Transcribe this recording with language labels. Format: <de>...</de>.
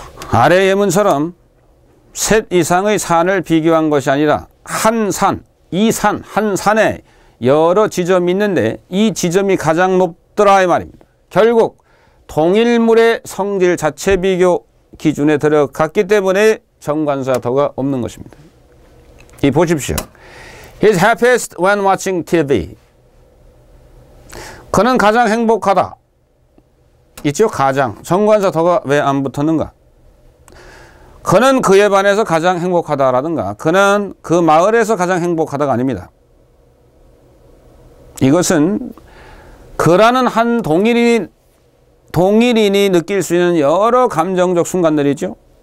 <ko>아래 예문처럼 셋 이상의 산을 비교한 것이 아니라 한 산, 한 산에 여러 지점이 있는데 이 지점이 가장 높더라 이 말입니다. 결국 동일물의 성질 자체 비교 기준에 들어갔기 때문에 정관사 더가 없는 것입니다. 이 보십시오.</ko> <en>He's happiest when watching TV.</en> <ko>그는 가장 행복하다. 있죠? 가장. 정관사 더가 왜 안 붙었는가? 그는 그에 반해서 가장 행복하다라든가 그는 그 마을에서 가장 행복하다가 아닙니다. 이것은 그라는 한 동일인이 느낄 수 있는 여러 감정적 순간들이죠.</ko>